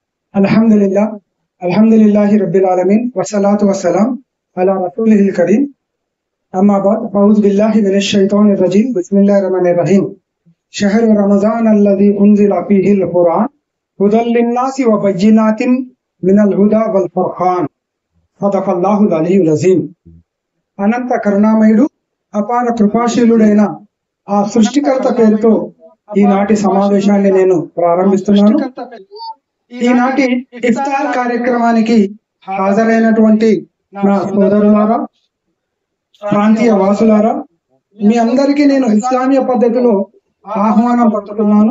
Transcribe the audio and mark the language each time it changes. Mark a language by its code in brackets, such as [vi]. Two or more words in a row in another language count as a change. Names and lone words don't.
[ar] الحمد لله الحمد لله رب العالمين والصلاة والسلام على رسوله الكريم أما بعد أعوذ بالله من الشيطان الرجيم بسم الله الرحمن الرحيم شهر رمضان الذي أنزل فيه القرآن هدى للناس وبينات من الهدى والفرقان صدق الله العلي العظيم. [te] అనంత కరుణామయుడు అపార కృపాశీలుడైన ఆ సృష్టికర్త పేరుతో ఈనాటి సమావేశాన్ని నేను ప్రారంభిస్తున్నాను. ఈనాటి ఇఫ్తార్ కార్యక్రమానికి హాజరైనటువంటి నా సోదరులారా, ప్రాంతీయ వాసులారా, మీ అందరికీ నేను ఇస్లామీయ పద్ధతిలో ఆహ్వానం పట్టుకున్నాను.